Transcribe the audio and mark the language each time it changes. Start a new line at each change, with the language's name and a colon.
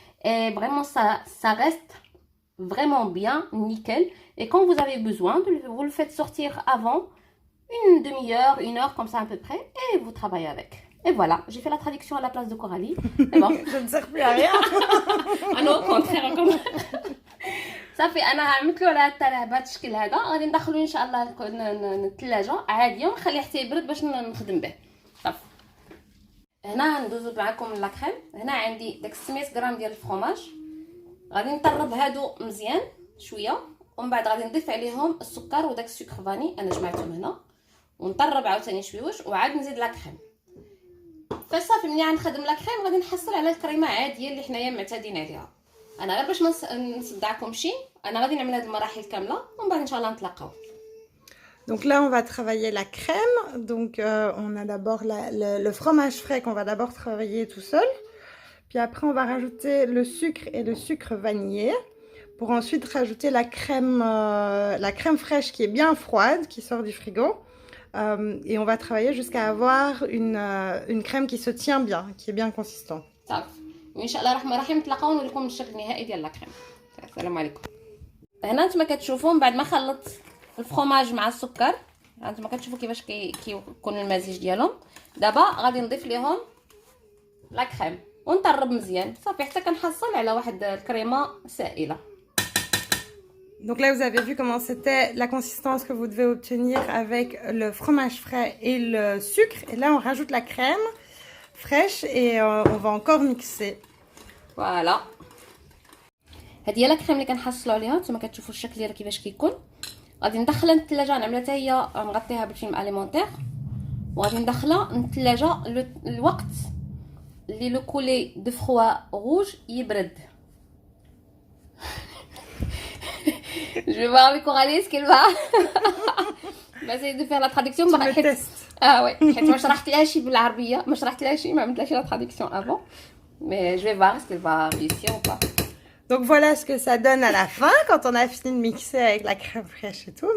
French: Et vraiment, ça reste vraiment bien, nickel. Et quand vous avez besoin, vous le faites sortir avant, une demi-heure, une heure comme ça à peu près, et vous travaillez avec. Et voilà, j'ai fait la traduction à la place de Coralie. Et bon. Je ne sers plus à rien. Ah non, au contraire, encore.
Arabic: صافي انا عملت له على الطريقه بهذا الشكل هذا. غادي ندخلو ان شاء الله للثلاجه عاديه ونخليه حتى يبرد باش نخدم به. صافي هنا ندوزو معكم لا كريم. هنا عندي داك 600 غرام ديال الفرomاج. غادي نطرب هادو مزيان شويه ومن بعد غادي نضيف عليهم السكر وداك السكر فاني انا جمعتهم هنا ونطرب عاوتاني شويوش وعاد نزيد لا كريم. فصافي ملي غنخدم لا كريم غادي نحصل على الكريمه عاديه اللي حنايا معتادين عليها. انا غير باش ما نصدعكمش انا غادي نعمل هاد المراحل كامله ومن بعد ان شاء الله نتلاقاو.
French: Donc là, on va travailler la crème. Donc on a d'abord le fromage frais qu'on va d'abord travailler tout seul. Puis après, on va rajouter le sucre et le sucre vanillé. Pour ensuite rajouter la crème fraîche qui est bien froide, qui sort du frigo. Et on va travailler jusqu'à avoir une crème qui se tient bien, qui est bien consistante.
Arabic: صافي وان شاء الله الرحمن الرحيم نتلاقاو ونوريكم الشكل النهائي ديال لا كريم. السلام عليكم. هنا نتوما كتشوفوا من بعد ما خلطت الفرomاج مع السكر نتوما كتشوفوا كيفاش كيكون المزيج ديالهم. دابا غادي نضيف ليهم لا كريم ونطرب مزيان صافي حتى كنحصل على واحد الكريمه سائله.
French: Donc là, vous avez vu comment c'était la consistance que vous devez obtenir avec le fromage frais et le sucre. Et là, on rajoute la crème fraîche et on va encore mixer.
Arabic: فوالا هذه هي لا كريم اللي كنحصلوا عليها. نتوما كتشوفوا الشكل ديالها كيفاش كيكون. غادي ندخلها للثلاجه نعملها حتى هي نغطيها بالفيلم اليمونتير وغادي ندخلها للثلاجه الوقت اللي لو كولي دو فروا روج يبرد.
French: Je vais voir avec Coralie ce qu'elle va. On va essayer de faire la traduction. Tu me testes. Ah ouais.
Arabic: حيت ما شرحت لها شي بالعربيه ما شرحت لها شي ما عملت لها شي لا
French: traduction avant. Mais je vais voir ce qu'elle va réussir ou pas. Donc voilà ce que ça donne à la fin quand on a fini de mixer avec la crème fraîche et tout.